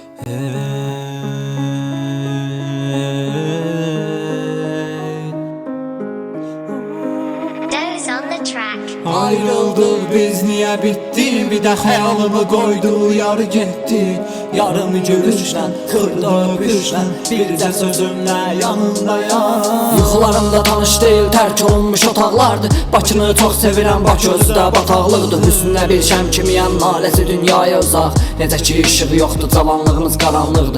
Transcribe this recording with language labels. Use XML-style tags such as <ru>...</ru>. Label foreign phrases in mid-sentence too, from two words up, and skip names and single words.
<tr>Ayrıldık biz niye bitti, bir de hayalımı koydu yarı gitti.</tr> <az>Yarımı görüşlə, xırda öpüşlə, bircə sözümlə yanındayam. Yuxularımda tanış deyil, tərk olunmuş otaqlardır. Bakını çox sevirəm, Bakı özdə bataqlıqdır. Hüsnünə bir şəm kimiyəm, naləsi dünyaya uzaq. Necə ki işığı yoxdur, cavanlığımız qaranlıqdır.</az>